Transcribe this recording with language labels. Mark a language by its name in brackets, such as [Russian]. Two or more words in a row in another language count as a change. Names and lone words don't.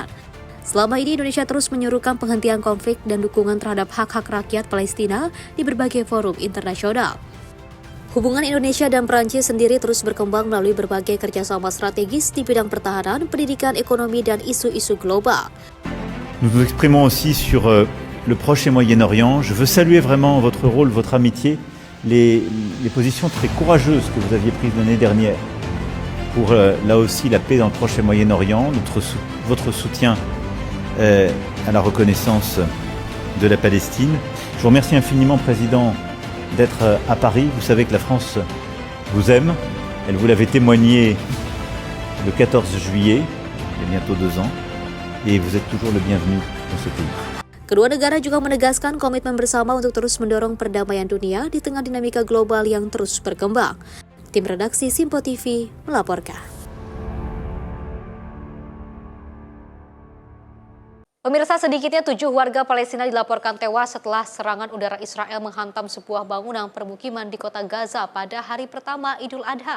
[Indonesian] Selama ini Indonesia terus menyerukan penghentian konflik dan dukungan terhadap hak-hak rakyat Palestina di berbagai forum internasional. Hubungan Indonesia dan Prancis sendiri terus berkembang melalui berbagai kerjasama strategis di bidang pertahanan, pendidikan, ekonomi, dan isu-isu global. [French] Nous nous exprimons aussi sur le Proche et Moyen-Orient. Je veux saluer vraiment votre rôle, votre amitié, les positions très courageuses que vous aviez prises l'année dernière pour là aussi la paix dans le Proche et Moyen-Orient, votre soutien à la reconnaissance de la Palestine. Je vous remercie infiniment, Président, d'être à Paris. Vous savez que la France vous aime. Elle vous l'avait témoigné le 14 juillet, il y a bientôt 2 ans, et vous êtes toujours le bienvenu dans ce pays. [Indonesian] Kedua negara juga menegaskan komitmen bersama untuk terus mendorong perdamaian dunia di tengah dinamika global yang terus berkembang. Tim redaksi Sinpo TV melaporkan. Pemirsa, sedikitnya 7 warga Palestina dilaporkan tewas setelah serangan udara Israel menghantam sebuah bangunan permukiman di kota Gaza pada hari pertama Idul Adha.